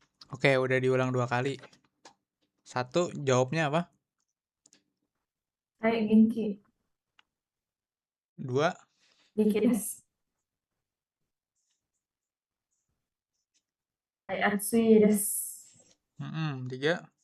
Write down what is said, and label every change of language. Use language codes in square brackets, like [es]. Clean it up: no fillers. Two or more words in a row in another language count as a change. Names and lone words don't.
[id] Oke, udah diulang 2 kali. 1, jawabnya apa? Kayak genki. 2, [ja] 元気です. [id] Kayak [ja] 暑いです. [id] 3.